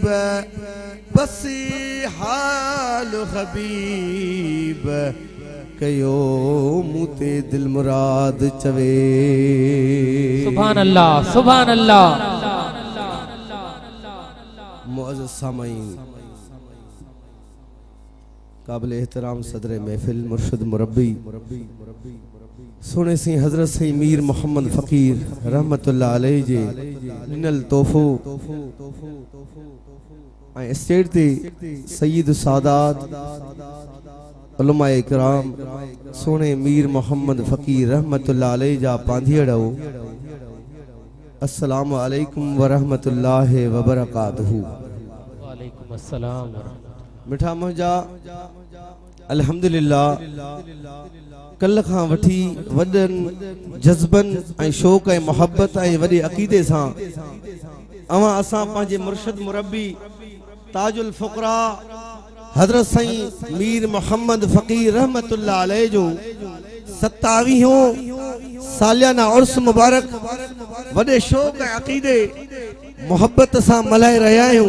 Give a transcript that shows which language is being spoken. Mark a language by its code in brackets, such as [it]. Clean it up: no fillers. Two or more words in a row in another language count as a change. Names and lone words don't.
[sd] बसी हाल हबीब कयो मुते दिल मुराद चवे। [ar] سبحان الله سبحان الله. [sd] मुअज़्ज़ज़ सामईन, काबिल एहतराम सदर महफिल मुर्शिद मुरब्बी सोने सी हजरत सी मीर मोहम्मद फ़कीर [ar] رحمة الله عليه [sd] जे निनल तोहफ़ो ऐं स्टेज ते सय्यद सादात उलमा इकराम सोने मीर मोहम्मद फ़कीर [ar] رحمة الله عليه [sd] जा पांधियड़ो। [ar] السلام عليكم ورحمة الله وبركاته. وعليكم السلام. [sd] मिठा मुंहिंजा अल्हम्दुलिल्लाह कल खां वठी वॾनि जज़्बनि ऐं शौक़ ऐं मोहब्बत ऐं वॾे अक़ीदे सां असां पंहिंजे मुर्शिद मुरब्बी ताजुल फ़ुक़रा हज़रत साईं मीर मोहम्मद फ़कीर [ar] رحمة الله عليه [sd] जो 27हों सालियाना उर्स मुबारक वॾे शौक़ ऐं अक़ीदे मोहब्बत सां मल्हाए रहिया आहियूं।